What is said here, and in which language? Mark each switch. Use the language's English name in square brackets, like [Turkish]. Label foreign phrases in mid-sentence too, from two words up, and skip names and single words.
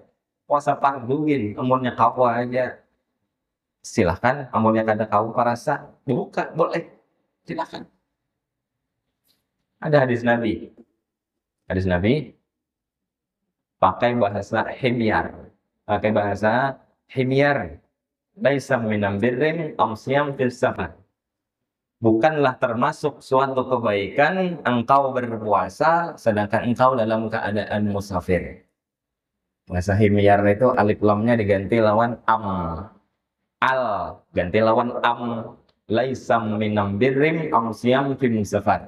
[Banjar] Puasa farduin, umurnya kau aja. Silahkan, umurnya kada kau parasa, dibuka, boleh. [Indonesian] Silahkan. Ada hadis Nabi. Pakai bahasa himyar. [Arabic] ليس من امبر امصيام في السفر. [Indonesian] Bukanlah termasuk suatu kebaikan engkau berpuasa sedangkan engkau dalam keadaan musafir. Bahasa himyar itu alif lamnya diganti lawan ganti lawan [Arabic] ليس من امبر امصيام في السفر.